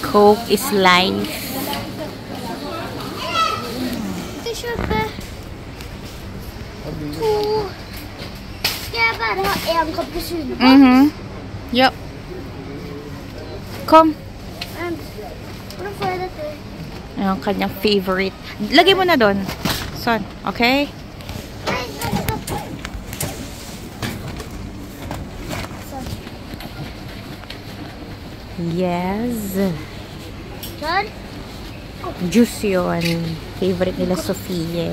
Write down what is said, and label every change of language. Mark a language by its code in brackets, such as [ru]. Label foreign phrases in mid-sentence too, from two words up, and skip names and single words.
[en] Coke is life. [sv] Bara en cappuccino. Yup. Kom. Vad får jag det till? [tl] Ang kanyang favorite. Lagay mo na doon. Son, okay? Yes. Son? Juice yun. Favorite nila Sofie.